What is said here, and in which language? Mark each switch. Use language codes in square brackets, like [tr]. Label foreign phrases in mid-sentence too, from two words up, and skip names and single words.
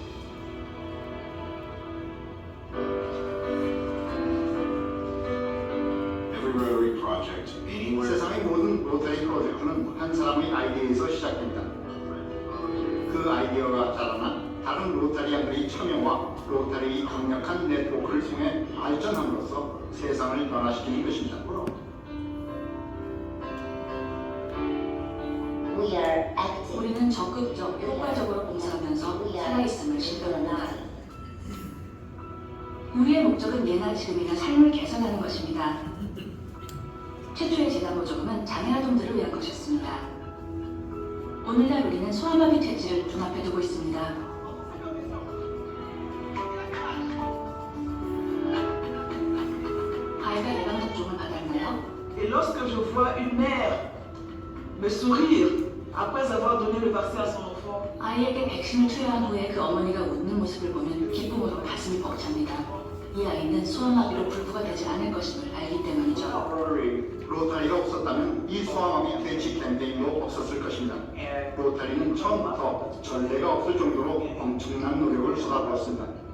[ko] 세상의 모든 로타리 프로젝트는 한 사람의 아이디어에서 시작됩니다. 그 아이디어가 자라나 다른 로타리안들의 참여와 로타리의 강력한 네트워크를 통해 발전함으로써 세상을 변화시키는 것입니다. [en] We are active. [ko] 우리는 적극적, 효과적으로 봉사하면서 살아있음을 실현합니다. 우리의 목적은 예나 지금이나 삶을 개선하는 것입니다. 최초의 재단 보조금은 장애 아동들을 위한 것이었습니다. 오늘날 우리는 소아마비 퇴치를 눈앞에 두고 있습니다. 아이가 예방 접종을 받았나요? [fr] Et lorsque je vois une mère me sourire après avoir donné le vaccin à son enfant, [ko] 아이에게 백신을 투여한 후에 그 어머니가 웃는 모습을 보면 기쁨으로 가슴이 벅찹니다. 이 아이는 소아마비로 불구가 되지 않을 것임을 알기 때문이죠. 로타리가 없었다면 이 소아마비 퇴치 캠페인도 없었을 것입니다. 로타리는 처음부터 전례가 없을 정도로 엄청난 노력을 쏟아부었습니다.